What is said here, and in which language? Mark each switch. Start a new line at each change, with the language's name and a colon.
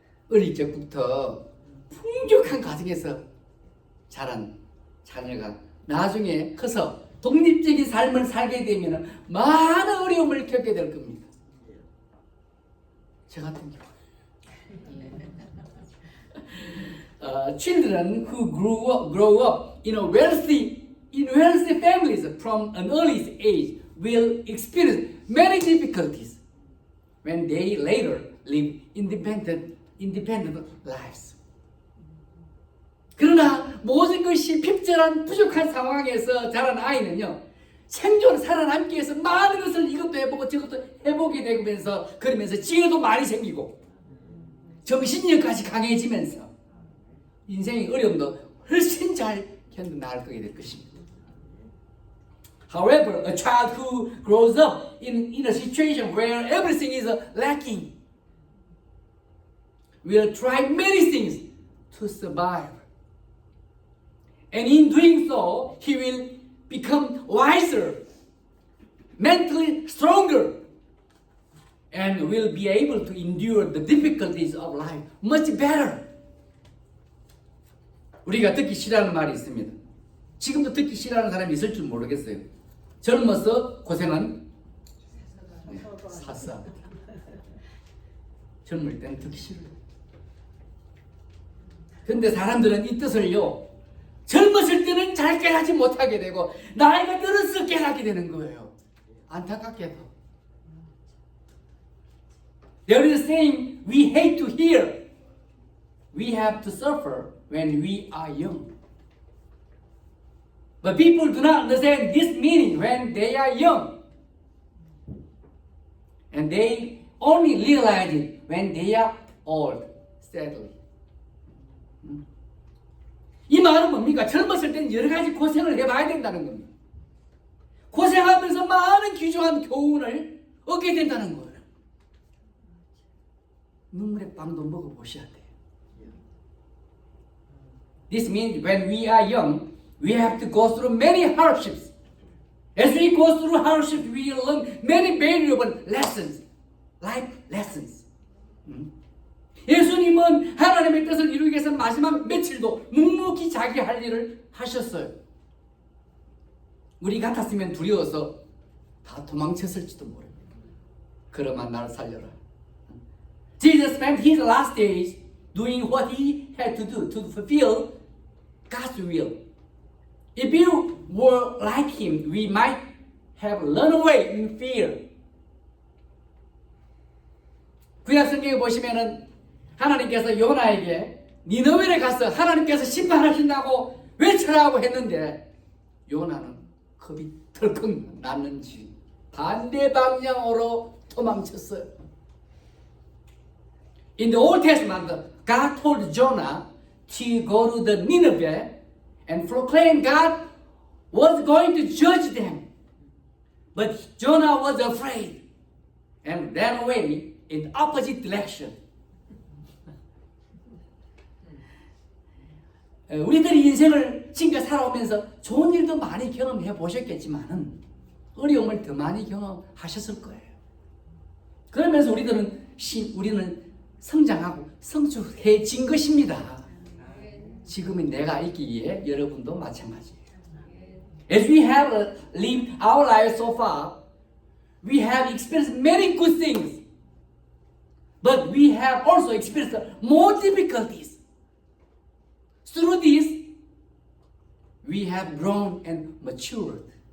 Korean: 어릴 적부터 풍족한 가정에서 자란 자녀가 나중에 커서 독립적인 삶을 살게 되면 많은 어려움을 겪게 될 겁니다. 저 같은 경우.
English: Children who grow up in wealthy families from an early age will experience many difficulties when they later live independent lives.
Korean: 그러나 모든 것이 핍절한 부족한 상황에서 자란 아이는요, 생존 살아남기 위해서 많은 것을 이것도 해보고 저것도 해보게 되면서 그러면서 지혜도 많이 생기고 정신력까지 강해지면서 인생의 어려움도 훨씬 잘 견뎌나갈 될 것입니다.
English: However, a child who grows up in a situation where everything is lacking will try many things to survive. And in doing so, he will become wiser, mentally stronger, and will be able to endure the difficulties of life much better.
Korean: 우리가 듣기 싫어하는 말이 있습니다. 지금도 듣기 싫어하는 사람이 있을 줄 모르겠어요. 젊어서 고생은 사사. 젊을 때는 듣기 싫어요. 근데 사람들은 이 뜻을요, 젊었을 때는 잘 깨닫지 못하게 되고 나이가 들어서 깨닫게 되는 거예요. 안타깝게도.
English: There is a saying we hate to hear. We have to suffer when we are young. But people do not understand this meaning when they are young. And they only realize it when they are old, sadly.
Korean: 이 말은 뭡니까? 젊었을 때는 여러 가지 고생을 해봐야 된다는 겁니다. 고생하면서 많은 귀중한 교훈을 얻게 된다는 거예요. 눈물의 빵도 먹어보셔야 돼요.
English: This means when we are young, we have to go through many hardships. As we go through hardships, we learn many valuable lessons, life lessons.
Korean: 예수님은 하나님의 뜻을 이루기 위해서 마지막 며칠도 묵묵히 자기 할 일을 하셨어요. 우리 같았으면 두려워서 다 도망쳤을지도 모릅니다. 그러면 나를 살려라.
English: Jesus spent his last days doing what he had to do to fulfill God's will. If you were like him, we might have run away in fear.
Korean: 구약 성경에 보시면은 하나님께서 요나에게 니느웨에 가서 하나님께서 심판하신다고 외쳐라고 했는데 요나는 겁이 덜컥 났는지 반대 방향으로 도망쳤어요.
English: In the Old Testament, God told Jonah to go to the Nineveh and proclaim God was going to judge them. But Jonah was afraid and ran away in the opposite direction.
Korean: 우리들이 인생을 지금까지 살아오면서 좋은 일도 많이 경험해 보셨겠지만은 어려움을 더 많이 경험하셨을 거예요. 그러면서 우리는 성장하고 성숙해진 것입니다. 지금의 내가 있기에 여러분도 마찬가지예요.
English: As we have lived our lives so far, we have experienced many good things, but we have also experienced more difficulties. Through this, we have grown and matured.